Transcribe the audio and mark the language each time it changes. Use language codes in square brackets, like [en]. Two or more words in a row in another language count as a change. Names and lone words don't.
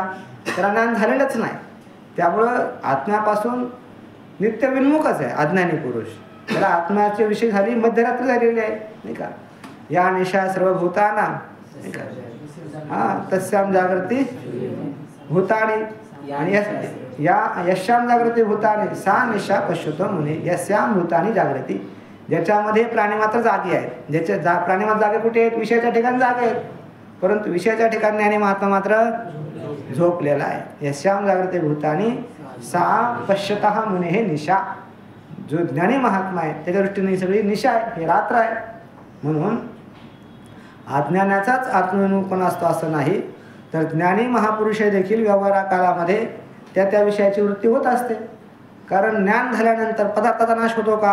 [mr] त्याला ज्ञान झालेलंच नाही. त्यामुळं आत्म्यापासून नित्य विन्मुखच आहे अज्ञानी पुरुष. त्याला आत्म्याचे विषय झाली मध्यरात्री झालेली आहे, नाही का? [sa] या निशा सर्वभूताना, [mr] नाही का? [sa] तस्याम जागृती भूतानी, आणि यश्याम जागृती भूतानी सा निशा पश्यतो मुने यस्याम भूतानी जागृती. [mr] ज्याच्यामध्ये प्राणी मात्र जागे आहेत. प्राणी मात्र जागे कुठे आहेत? विषयाच्या ठिकाणी जागे आहेत, परंतु विषयाच्या ठिकाणी आणि महात्मा मात्र झोपलेला आहे. [sa] यश्याम जागृती भूतानी सा पश्यतः मुने हे निशा. [mr] जो ज्ञानी महात्मा आहे त्याच्या दृष्टीने सगळी निशा आहे, हे रात्र आहे. म्हणून अज्ञानाचाच आत्मविमुखपणा असतो असं नाही, तर ज्ञानी महापुरुष देखील व्यवहारा काळामध्ये त्या विषयाची वृत्ती होत असते. कारण ज्ञान झाल्यानंतर पदार्थाचा नाश होतो का?